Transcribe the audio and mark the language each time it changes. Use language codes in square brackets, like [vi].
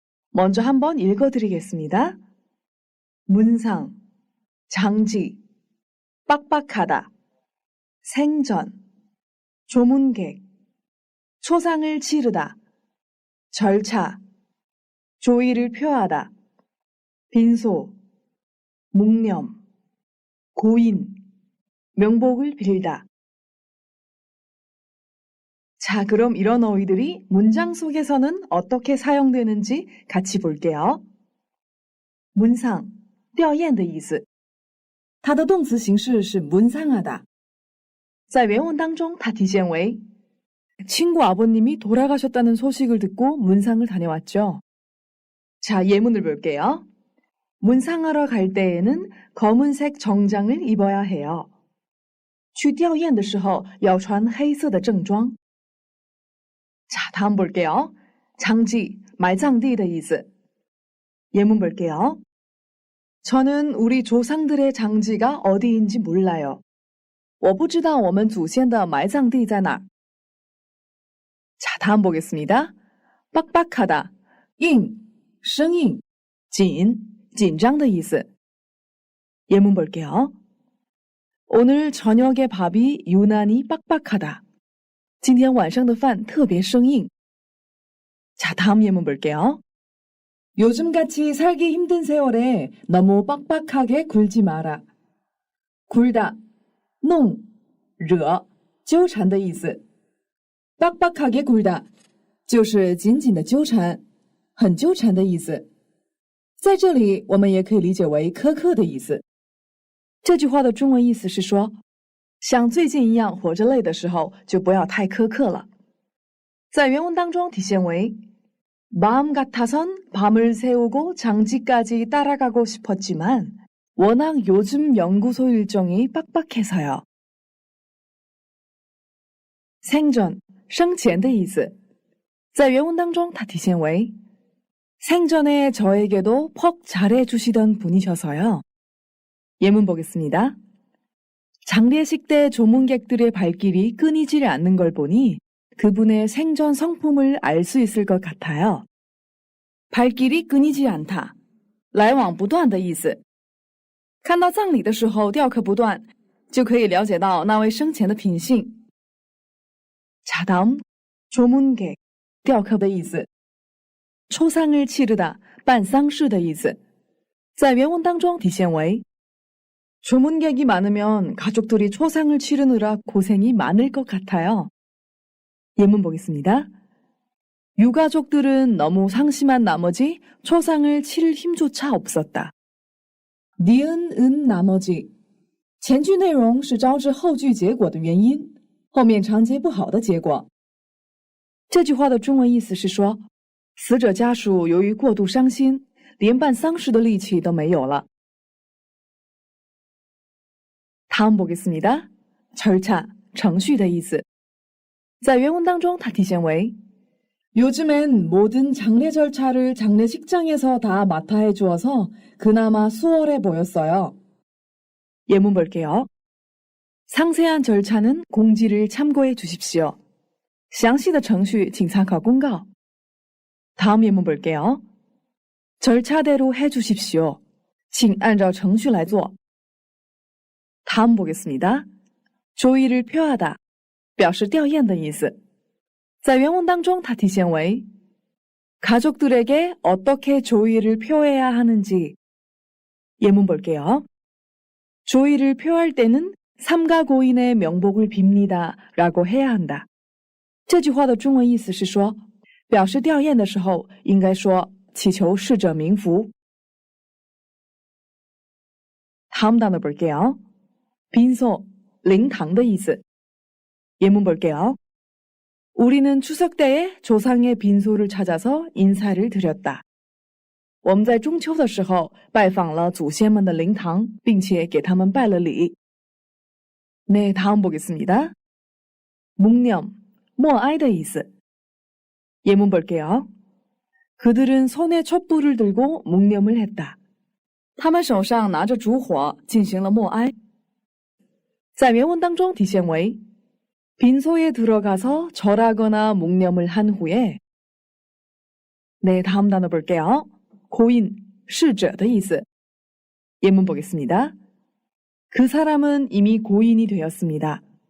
[ko] 먼저 한번 읽어드리겠습니다. 문상, 장지, 빡빡하다, 생전, 조문객, 초상을 치르다, 절차, 조의를 표하다, 빈소, 묵념, 고인, 명복을 빌다. 자, 그럼 이런 어휘들이 문장 속에서는 어떻게 사용되는지 같이 볼게요. [zh] 문상, 吊唁的意思。它的动词形式是 문상하다。在原文当中，它体现为 [ko] 친구 아버님이 돌아가셨다는 소식을 듣고 문상을 다녀왔죠. 자, 예문을 볼게요. 문상하러 갈 때에는 검은색 정장을 입어야 해요. [zh] 去吊唁的时候要穿黑色的正装。 [ko] 자, 다음 볼게요. 장지, 말장디的意思。 예문 볼게요. 저는 우리 조상들의 장지가 어디인지 몰라요. [zh] 我不知道我们祖先的埋葬地在哪儿。 [ko] 자, 다음 보겠습니다. [zh] 빡빡하다, 硬, 生硬, 紧, 紧张的意思。 [ko] 예문 볼게요. 오늘 저녁의 밥이 유난히 빡빡하다. [zh] 今天晚上的饭特别生硬。 [ko] 자, 다음 예문 볼게요. 요즘같이 살기 힘든 세월에 너무 빡빡하게 굴지 마라. [zh] 굴다, 弄, 惹, 纠缠的意思。 빡빡하게 굴다 就是紧紧的纠缠，很纠缠的意思。在这里我们也可以理解为苛刻的意思。这句话的中文意思是说，像最近一样活着累的时候，就不要太苛刻了。在原文当中体现为 [ko] 마음 같아선 밤을 새우고 장지까지 따라가고 싶었지만 워낙 요즘 연구소 일정이 빡빡해서요. [zh] 생전, 生前的意思。在原文当中它体现为 [ko] 생전에 저에게도 퍽 잘해주시던 분이셔서요. 예문 보겠습니다. 장례식 때 조문객들의 발길이 끊이질 않는 걸 보니 그분의 생전 성품을 알 수 있을 것 같아요. [zh] 발길이 끊이지 않다, 来往不断的意思。看到葬礼的时候吊客不断，就可以了解到那位生前的品性。 [ko] 자, 다음 [zh] 조문객, 吊客的意思。 초상을 치르다, 办丧事的意思。在原文当中体现为 [ko] 조문객이 많으면 가족들이 초상을 치르느라 고생이 많을 것 같아요. 예문 보겠습니다. 유가족들은 너무 상심한 나머지 초상을 치를 힘조차 없었다. [zh] 니은, 은, 나머지 前句内容是招致后句结果的原因，后面长接不好的结果。这句话的中文意思是说，死者家属由于过度伤心，连办丧事的力气都没有了。 [ko] 다음 보겠습니다. 절차, [zh] 程序的意思。在原文当中它体现为 [ko] 요즘엔 모든 장례 절차를 장례식장에서 다 맡아 해주어서 그나마 수월해 보였어요. 예문 볼게요. 상세한 절차는 공지를 참고해 주십시오. [zh] 详细的程序请参考公告。 [ko] 다음 예문 볼게요. 절차대로 해 주십시오. [zh] 请按照程序来做。 [ko] 다음 보겠습니다. [zh] 조의를 표하다, 表示吊唁的意思。在原文当中它体现为 [ko] 가족들에게 어떻게 조의를 표해야 하는지. 예문 볼게요. 조의를 표할 때는 삼가 고인의 명복을 빕니다 라고 해야 한다. [zh] 这句话的中文意思是说，表示吊唁的时候应该说祈求逝者冥福。 [ko] 다음 단어 볼게요. 빈소, [zh] 灵堂的意思。 [ko] 예문 볼게요. 우리는 추석 때에 조상의 빈소를 찾아서 인사를 드렸다. [zh] 我们在中秋的时候拜访了祖先们的灵堂，并且给他们拜了礼。 [ko] 네, 다음 보겠습니다. 묵념, [zh] 默哀的意思。 [ko] 예문 볼게요. 그들은 손에 촛불을 들고 묵념을 했다. [zh] 他们手上拿着烛火进行了默哀。在原文当中体现为 [ko] 빈소에 들어가서 절하거나 묵념을 한 후에. 네, 다음 단어 볼게요. 고인, [zh] 逝者的意思。 [ko] 예문 보겠습니다. 그 사람은 이미 고인이 되었습니다.